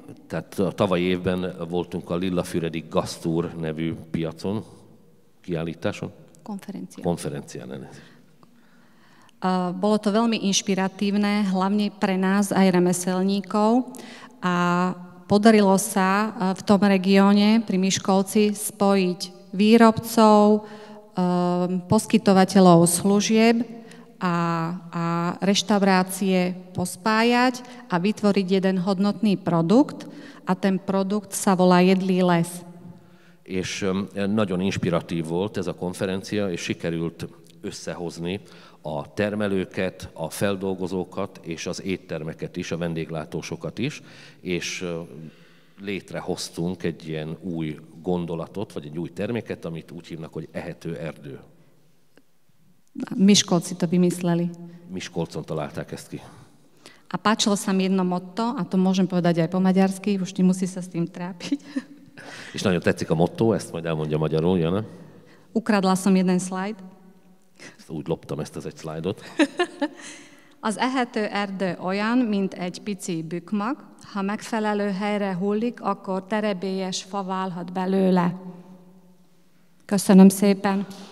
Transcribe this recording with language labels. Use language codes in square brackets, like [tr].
[hu] Tehát tavaly évben voltunk a Lillafüredi Gastour nevű piacon, kiállításon. Konferencián. [sk] Bolo to veľmi inšpiratívne, hlavne pre nás aj remeselníkov. A podarilo sa v tom regióne pri Miškolci spojiť výrobcov, poskytovateľov služieb a reštaurácie pospájať a vytvoriť jeden hodnotný produkt. A ten produkt sa volá Jedlý les. [hu] És nagyon inspiratív volt ez a konferencia, és sikerült összehozni a termelőket, a feldolgozókat és az éttermeket is, a vendéglátósokat is, és létrehoztunk egy ilyen új gondolatot, vagy egy új terméket, amit úgy hívnak, hogy ehető erdő. [sk] Miskolci to vymysleli. [hu] Miskolcon találták ezt ki. [sk] A páčilo sa mi jedno motto, a to môžem povedať aj po maďarsky, už nemusí sa s tým trápiť. [hu] És nagyon tetszik a motto, ezt majd elmondja magyarul, Jana. [sk] Ukradla som jeden slajd. [hu] Úgy loptam ezt az egy szlájdot. Az ehető erdő olyan, mint egy pici bükmag, ha megfelelő helyre hullik, akkor terebélyes fa válhat belőle. Köszönöm szépen!